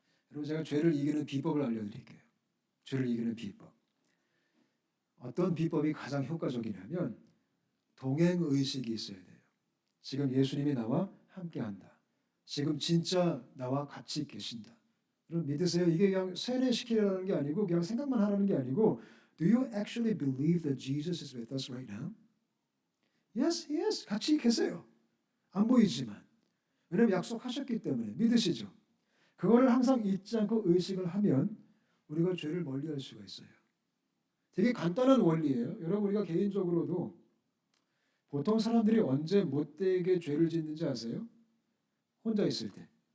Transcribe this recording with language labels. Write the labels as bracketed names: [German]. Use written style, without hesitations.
[Korean] 여러분 제가 죄를 이기는 비법을 알려드릴게요. 죄를 이기는 비법. 어떤 비법이 가장 효과적이냐면 동행의식이 있어야 돼요. 지금 예수님이 나와 함께한다. 지금 진짜 나와 같이 계신다. 여러분 믿으세요? 이게 그냥 세뇌시키려는 게 아니고 그냥 생각만 하라는 게 아니고 [English] Do you actually believe that Jesus is with us right now? Yes, he is. [Korean] 같이 계세요. 안 보이지만. 왜냐하면 약속하셨기 때문에 믿으시죠? 그거를 항상 잊지 않고 의식을 하면 우리가 죄를 멀리할 수가 있어요. 되게 간단한 원리예요. 여러분 우리가 개인적으로도 보통 사람들이 언제 못되게 죄를 짓는지 아세요? 혼자 있을 때.